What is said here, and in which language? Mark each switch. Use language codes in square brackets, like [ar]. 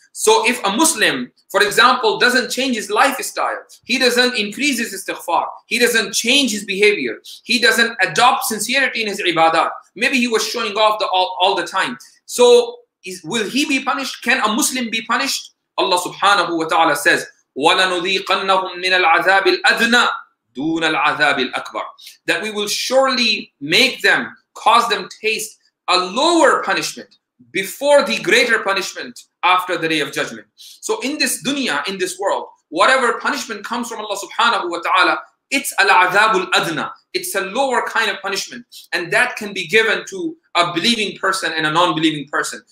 [en] So if a Muslim, for example, doesn't change his lifestyle, he doesn't increase his istighfar, he doesn't change his behavior, he doesn't adopt sincerity in his ibadah, maybe he was showing off all the time. So will he be punished? Can a Muslim be punished? Allah subhanahu wa ta'ala says, [ar] وَلَنُذِيقَنَّهُمْ مِنَ الْعَذَابِ الْأَدْنَى دُونَ الْعَذَابِ الْأَكْبَرِ. [en] That we will surely make them, cause them taste a lower punishment before the greater punishment after the day of judgment. So in this dunya, in this world, whatever punishment comes from Allah subhanahu wa ta'ala, it's al-adhabul adna. It's a lower kind of punishment, and that can be given to a believing person and a non-believing person.